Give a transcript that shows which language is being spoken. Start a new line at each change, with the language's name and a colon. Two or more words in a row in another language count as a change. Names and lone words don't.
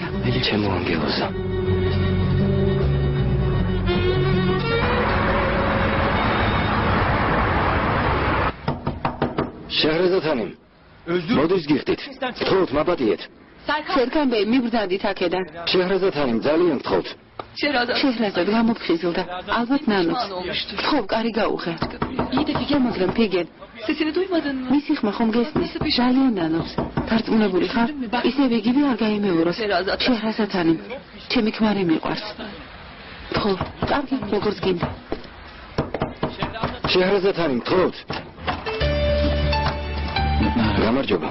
Georgian: ჩემო ანგელოზა. შეჰრეზადხანიმ. მოდის გიხდით. გთხოვთ მაპატიეთ. სერქან ბეი მიბრძანდით აქედან. შეჰრეზადხანიმ ძალიან გთხოვთ. შეჰრაზად გამოფხიზლდა. ალბათ ნანობს. გთხოვ, კარი გაუღე.
Turkish: İyi de Figen.
Georgian: მაგრამ ფიგენ.
Turkish: Sesini duymadın mı?
Georgian: მისი ხმა ხომ გესმის? ძალიან ნანობს. დარწმუნებული ხარ? ისევ იგივე არ გაიმეოროს. შეჰრაზადხანიმ. ჩემი ქმარი მიყვარს. გთხოვ, კარგი, როგორც გინდა. შეჰრეზადხანიმ, გთხოვთ. გამარჯობა.